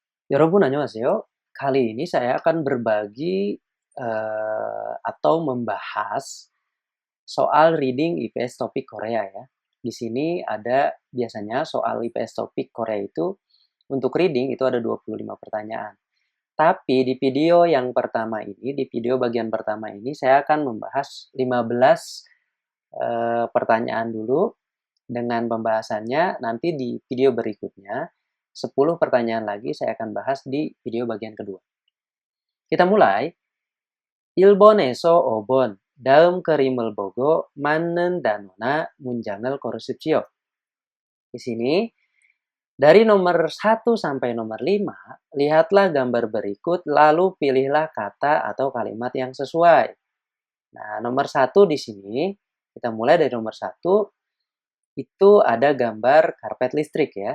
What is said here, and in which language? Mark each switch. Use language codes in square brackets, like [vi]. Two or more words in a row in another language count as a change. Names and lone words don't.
[ko] 여러분 안녕하세요. [id] Kali ini saya akan berbagi atau membahas soal reading IPS topik Korea ya. Di sini ada biasanya soal IPS topik Korea itu untuk reading itu ada 25 pertanyaan. Tapi di video yang pertama ini, di video bagian pertama ini saya akan membahas 15 pertanyaan dulu dengan pembahasannya. Nanti di video berikutnya 10 pertanyaan lagi saya akan bahas di video bagian kedua. Kita mulai. [ko] 일본에서 5번 다음 그림을 보고 맞는 단어나 문장을 고르십시오. [id] Di sini dari nomor 1 sampai nomor 5, lihatlah gambar berikut lalu pilihlah kata atau kalimat yang sesuai. Nah, nomor 1 di sini kita mulai dari nomor 1 itu ada gambar karpet listrik ya.